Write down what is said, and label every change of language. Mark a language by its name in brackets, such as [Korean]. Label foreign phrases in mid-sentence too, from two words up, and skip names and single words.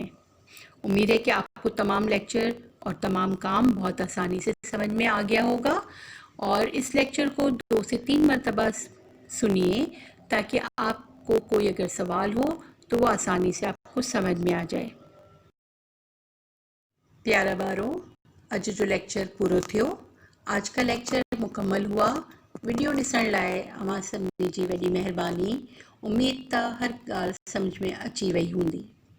[Urdu] امید ہے کہ آپ کو تمام لیکچر اور تمام کام بہت آسانی سے سمجھ میں آ گیا ہوگا، اور اس لیکچر کو 2 سے 3 مرتبہ سنیے تاکہ آپ کو کوئی اگر سوال ہو تو وہ آسانی سے آپ کو سمجھ میں آ جائے۔ [Sindhi] پیارا بارو، اج جو لیکچر پورو تھیو، [Urdu] آج کا لیکچر مکمل ہوا۔ [Sindhi] ویڈیو ॾिसण लाइ अवां सभिनी जी वॾी महिरबानी। उमेद था हर ॻाल्हि सम्झ में अची वई हूंदी।